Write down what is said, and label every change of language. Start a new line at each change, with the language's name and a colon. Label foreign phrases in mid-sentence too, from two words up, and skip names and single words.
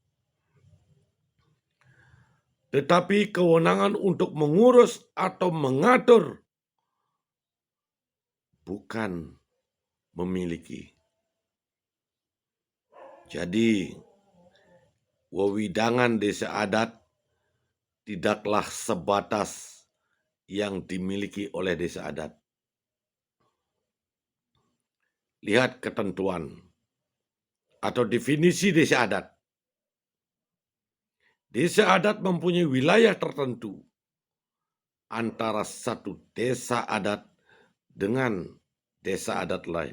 Indonesian: Tetapi kewenangan untuk mengurus atau mengatur bukan memiliki. Jadi, wewidangan desa adat tidaklah sebatas yang dimiliki oleh desa adat. Lihat ketentuan atau definisi desa adat. Desa adat mempunyai wilayah tertentu antara satu desa adat dengan desa adat lain.